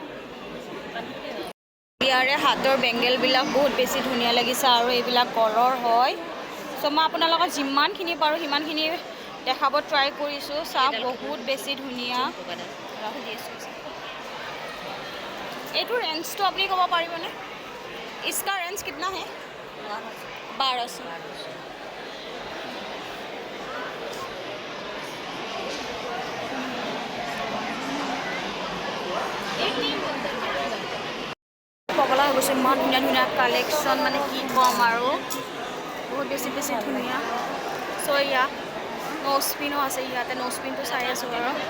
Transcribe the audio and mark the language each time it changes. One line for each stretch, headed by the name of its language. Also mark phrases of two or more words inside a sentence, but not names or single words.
Assamese: ইয়াৰে হাতৰ বেংগেলবিলাক বহুত বেছি ধুনীয়া লাগিছে আৰু এইবিলাক গলৰ হয় চ' মই আপোনালোকক যিমানখিনি পাৰোঁ সিমানখিনি দেখাব ট্ৰাই কৰিছোঁ চাওক বহুত বেছি ধুনীয়া এইটো ৰেঞ্জটো আপুনি ক'ব পাৰিবনে
Hindi: इसका रेंज कितना है
Assamese: 1200 পগলা হৈ গৈছে ইমান ধুনীয়া ধুনীয়া কালেকশ্যন মানে কি ক'ম আৰু বহুত বেছি বেছি ধুনীয়া চ' এয়া ন'স্পিনো আছে ইয়াতে ন'স্পিনটো চাই আছোঁ বাৰু